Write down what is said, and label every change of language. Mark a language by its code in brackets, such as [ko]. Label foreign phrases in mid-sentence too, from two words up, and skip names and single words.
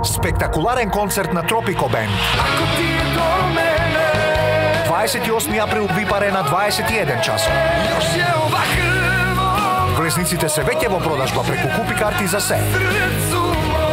[mk] Спектакуларен концерт на Тропико Бенд. [sr] Ako ti je do mene, [mk] 28 април VIP Арена 21 часот. [sr] još je ova krvo [mk] Влезниците се веќе во продажба преку купи карти за се. [sr] srcu mom.